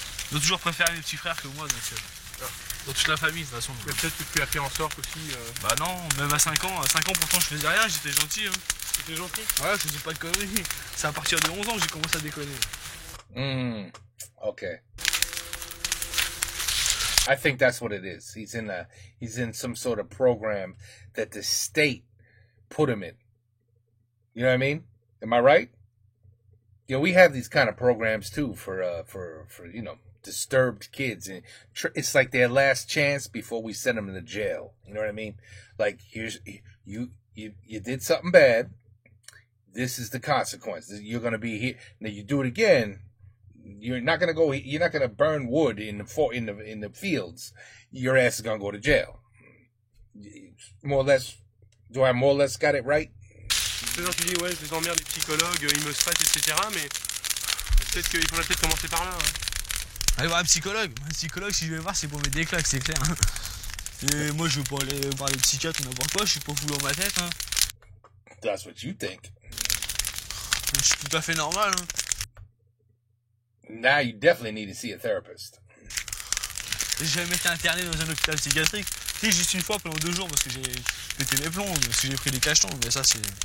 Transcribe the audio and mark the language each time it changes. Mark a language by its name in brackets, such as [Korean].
[French] Ils ont toujours préféré mes petits frères que moi, donc dans toute la famille de toute façon. Mais peut-être que tu as fait en sorte aussi. Bah non, même à 5 ans pourtant je faisais rien, j'étais gentil. Hein. C'était gentil. Ouais, je faisais pas de conneries. C'est à partir de 11 ans que j'ai commencé à déconner. [English] Okay. I think that's what it is. He's in some sort of program that the state put him in. You know what I mean? Am I right? You know, we have these kind of programs too for you know, disturbed kids, and it's like their last chance before we send them to jail. You know what I mean? Like, here's you did something bad. This is the consequence. You're gonna be here. Now you do it again. You're not gonna burn wood in the fields. Your ass is gonna go to jail. More or less. Do I more or less got it right? [French] C'est genre tu dis ouais, je les emmerde les psychologues, ils me stressent, etc. Mais peut-être qu'il faudrait peut-être commencer par là. Hein. Allez voir un psychologue. Un psychologue, si je vais le voir, c'est pour mettre des claques, c'est clair. Et moi, je veux pas aller parler de psychiatre ou n'importe quoi, je suis pas fou dans ma tête. Hein. [English] That's what you think. [French] Je suis tout à fait normal. Hein. [English] Now you definitely need to see a therapist. [French] J'ai jamais été interné dans un hôpital psychiatrique. Si, juste une fois pendant 2 jours parce que j'ai pété les plombs, parce que j'ai pris des cachetons, mais ça c'est.